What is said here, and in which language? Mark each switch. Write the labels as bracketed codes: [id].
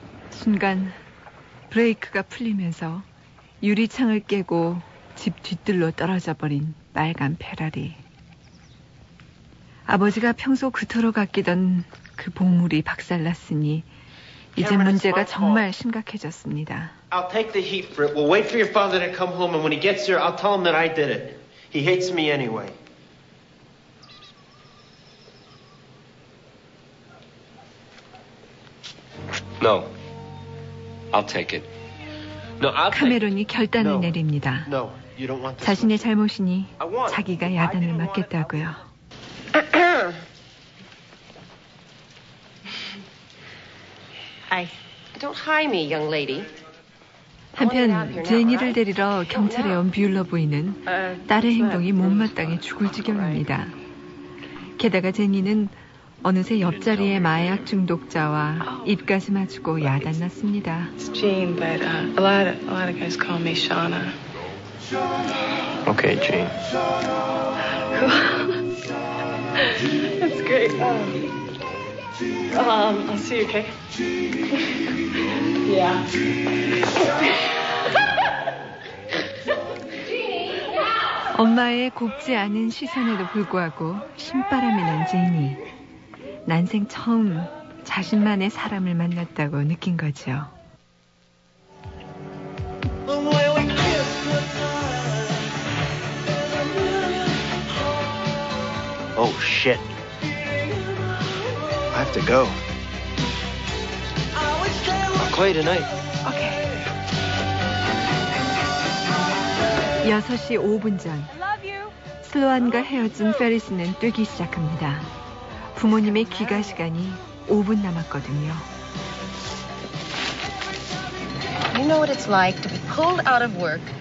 [ko] 순간 브레이크가 풀리면서 유리창을 깨고 집 뒤뜰로 떨어져 버린 빨간 페라리. 아버지가 평소 그토록 아끼던 그 보물이 박살났으니 이제 문제가 정말 심각해졌습니다. [en] I'll take the heat for it. We'll wait for your father to come home and when he gets here I'll tell him that I did it. He hates me anyway. No. I'll take it. No, I'll take it. [ko] 카메론이 결단을 내립니다. [en] No, you don't want [ko] 자신의 잘못이니 자기가 야단을 맞겠다고요. [en] Hi. Don't hi me, young lady. [ko] 한편 제니를 데리러 경찰에 온 뷰러 부인은 딸의 행동이 못마땅해 죽을 지경입니다. 게다가 제니는 어느새 옆자리의 마약 중독자와 입가심하고 야단났습니다. [en] It's Jean, but a lot of guys call me Shauna. Okay, Jean. That's great. I'll see you, okay? Yeah. Yeah. [ko] 엄마의 곱지 않은 시선에도 불구하고 신바람이 난 제니. 난생 처음 자신만의 사람을 만났다고 느낀 거죠. [en] 오, shit. I have to go. I'll call you tonight. [ko] 6시 5분 전, 슬로안과 헤어진 페리스는 뛰기 시작합니다. 부모님의 귀가 시간이 5분 남았거든요. [en] You know what it's like to be pulled out of work.